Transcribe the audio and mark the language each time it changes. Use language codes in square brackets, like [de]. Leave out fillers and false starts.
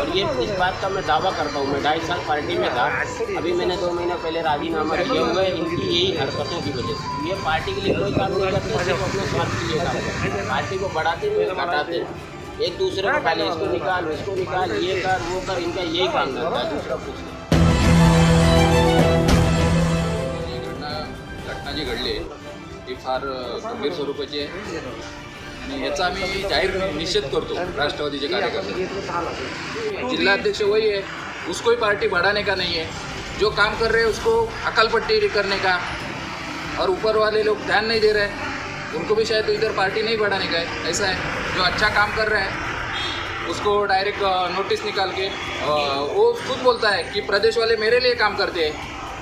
[hi] और ये इस बात का मैं दावा करता हूँ, मैं 2.5 साल पार्टी में था, अभी मैंने 2 महीना पहले राजीनामा किया हुआ है इनकी यही हरकतों की वजह से। ये पार्टी के लिए कोई काम नहीं करते, सिर्फ अपने स्वार्थ के लिए काम करते हैं। पार्टी को बढ़ाते हुए घटाते हैं, एक दूसरे को खाली इसको निकाल उसको निकाल, ये कर वो कर, इनका यही काम रहता है, दूसरा कुछ नहीं। [mr] घटना जी घडली ती फार गंभीर स्वरूपाची आहे आणि याचा आम्ही जाहीर निषेध करतो राष्ट्रवादीचे कार्यकर्ते। [hi] जिल्हाध्यक्ष वही है, उसको ही पार्टी बढ़ाने का नहीं है, जो काम कर रहे हैं उसको अकलपट्टी करने का, और ऊपर वाले लोग ध्यान नहीं दे रहे हैं, उनको भी शायद इधर पार्टी नहीं बढ़ाने का है। ऐसा है, जो अच्छा काम कर रहे हैं उसको डायरेक्ट नोटिस निकाल के वो खुद बोलता है कि प्रदेश वाले मेरे लिए काम करते हैं।